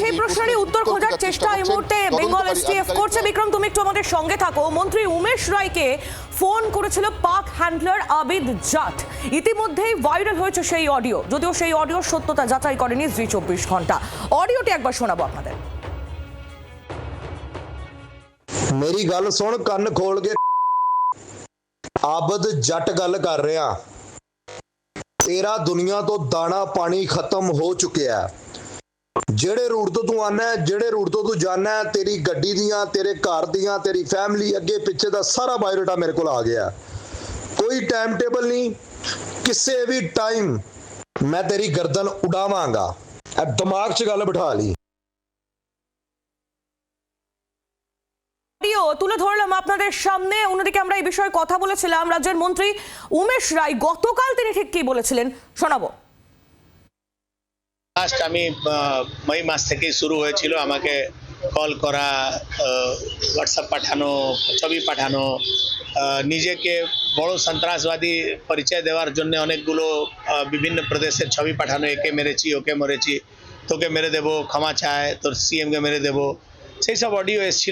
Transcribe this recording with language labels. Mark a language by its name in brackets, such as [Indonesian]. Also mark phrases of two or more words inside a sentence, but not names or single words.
[Bangla] সেই প্রশ্নের উত্তর খোঁজার চেষ্টা এই মুহূর্তে বেঙ্গল এসটিএফ করছে। বিক্রম, তুমি একটু আমাদের সঙ্গে থাকো। মন্ত্রী উমেশ রায়কে ফোন করেছিল পাক হ্যান্ডলার আবিদ জাট। ইতিমধ্যেই ভাইরাল হয়েছে সেই অডিও, যদিও সেই অডিওর সত্যতা যাচাই করেনি জি 24 ঘন্টা। অডিওটি একবার শোনাবো আপনাদের। [Punjabi] ਮੇਰੀ ਗੱਲ ਸੁਣ, ਕੰਨ ਖੋਲ ਕੇ। ਆਬਦ ਜੱਟ ਗੱਲ ਕਰ ਰਿਹਾ। ਤੇਰਾ ਦੁਨੀਆ ਤੋਂ ਦਾਣਾ ਪਾਣੀ ਖਤਮ ਹੋ ਚੁੱਕਿਆ। ਜਿਹੜੇ ਰੂਟ ਤੋਂ ਤੂੰ ਆਨਾ, ਜਿਹੜੇ ਰੂਟ ਤੋਂ ਤੂੰ ਜਾਣਾ, ਤੇਰੀ ਗੱਡੀ ਦੀਆਂ, ਤੇਰੇ ਘਰ ਦੀਆਂ, ਤੇਰੀ ਫੈਮਿਲੀ, ਅੱਗੇ ਪਿੱਛੇ ਦਾ ਸਾਰਾ ਬਾਇਓਡਾਟਾ ਮੇਰੇ ਕੋਲ ਆ ਗਿਆ। ਕੋਈ [English] time table [Punjabi] ਨਹੀਂ, ਕਿਸੇ ਵੀ ਟਾਈਮ ਮੈਂ ਤੇਰੀ ਗਰਦਨ ਉਡਾਵਾਂਗਾ। ਇਹ ਦਿਮਾਗ 'ਚ ਗੱਲ ਬਿਠਾ ਲਈ। [Bangla] তুলে ধরলাম আপনাদের সামনে। অন্যদিকে আমরা এই বিষয়ে কথা বলেছিলাম রাজ্যের মন্ত্রী উমেশ রায়, গতকাল তিনি ঠিক কি বলেছিলেন শোনাবো। লাস্ট আমি মই মাস থেকেই শুরু হয়েছিল আমাকে কল করা, হোয়াটসঅ্যাপ পাঠানো, ছবি পাঠানো, নিজেকে বড় সন্ত্রাসবাদী পরিচয় দেওয়ার জন্য অনেকগুলো বিভিন্ন প্রদেশের ছবি পাঠানো, একে মেরেছি, ওকে মেরেছি, তোকে মেরে দেবো, ক্ষমা চায়, তোর সিএমকে মেরে দেবো, সেই সব অডিও এসেছিল।